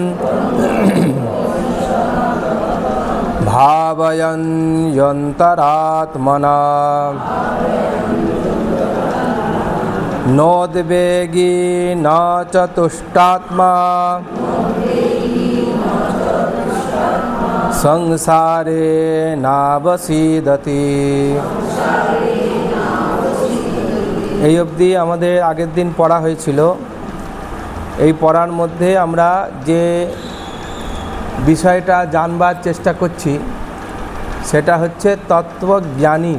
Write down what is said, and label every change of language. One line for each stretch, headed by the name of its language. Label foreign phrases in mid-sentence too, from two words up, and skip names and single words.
Sanskrit: भावयन् यन्तरात्मना नोद्वेगी न च तुष्टात्मा संसारे नावसीदति।
Bangla: এই অবধি আমাদের আগের দিন পড়া হয়েছিল। এই পড়ার মধ্যে আমরা যে বিষয়টা জানবার চেষ্টা করছি সেটা হচ্ছে তত্ত্বজ্ঞানী।